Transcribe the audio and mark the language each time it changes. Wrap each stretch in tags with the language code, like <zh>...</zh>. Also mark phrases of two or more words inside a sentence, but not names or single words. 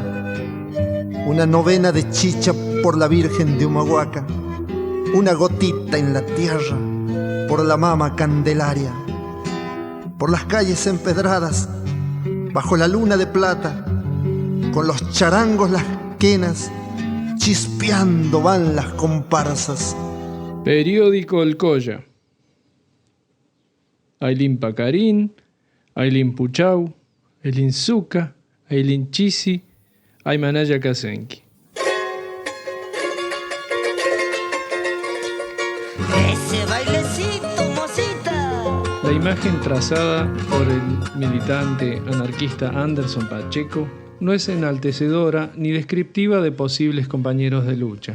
<es>Una novena de chicha por la Virgen de Humahuaca, una gotita en la tierra por la mama Candelaria. Por las calles empedradas, bajo la luna de plata, con los charangos, las quenas, chispeando van las comparsas. Periódico El Colla. Aylin Pacarín, Aylin Puchau, Aylin Zuca, Aylin Chisi, Aymanaya Kasenki. Ese bailecito, mocita. La imagen trazada por el militante anarquista Anderson Pacheco no es enaltecedora ni descriptiva de posibles compañeros de lucha.</es>